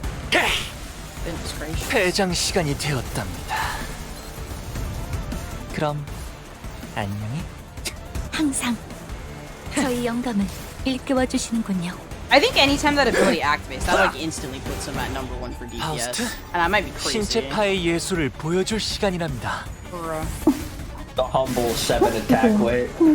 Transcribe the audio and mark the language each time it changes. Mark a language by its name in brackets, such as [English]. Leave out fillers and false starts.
[English] Goodness gracious. [Korean] 퇴장 시간이 되었답니다. 그럼 안녕히. 항상 저희 영감을 일깨워 주시는군요. [English] I think anytime that ability activates, that like instantly puts him at #1 for DPS. [Korean] 파우스트, [English] And I might be crazy. [Korean] 신체파의 예술을 보여줄 시간이랍니다. [English] The humble 7 attack weight.